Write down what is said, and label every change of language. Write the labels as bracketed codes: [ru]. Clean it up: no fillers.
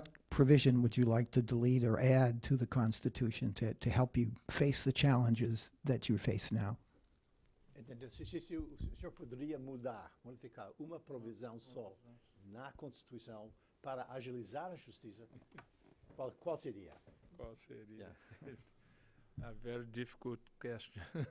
[en] provision would you like to delete or add to the Constitution to help you face the challenges that you face now? [pt] Então, se o senhor poderia modificar uma provisão só na Constituição para agilizar a justiça, qual seria? Qual seria? [en] Yeah. A very difficult question.